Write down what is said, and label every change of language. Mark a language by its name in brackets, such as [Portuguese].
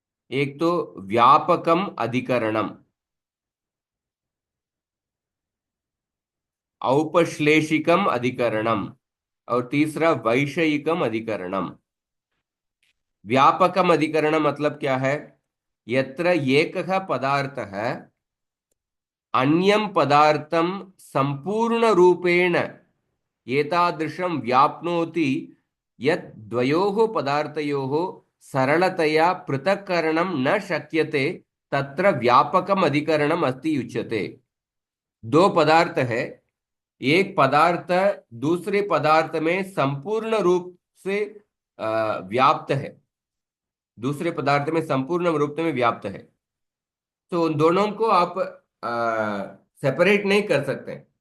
[Sanskrit] एक तो व्यापकम अधिकरणम, औपश्लेषिकम अधिकरणम, और तीसरा वैषयिकम अधिकरणम। [Hindi] व्यापकम अधिकरण मतलब क्या है? [Sanskrit] यत्र एकः पदार्थः अन्यं पदार्थं संपूर्ण रूपेण एतादृशं व्याप्नोति यत् द्वयोः पदार्थयोः सरलतया पृथक्करणं न शक्यते, तत्र व्यापकम अधिकरणम अस्ति उच्यते। [Hindi] दो पदार्थ है, एक पदार्थ दूसरे पदार्थ में संपूर्ण रूप से व्याप्त है, दूसरे पदार्थ में संपूर्ण रूप में व्याप्त है। तो उन दोनों को आप सेपरेट नहीं कर सकते।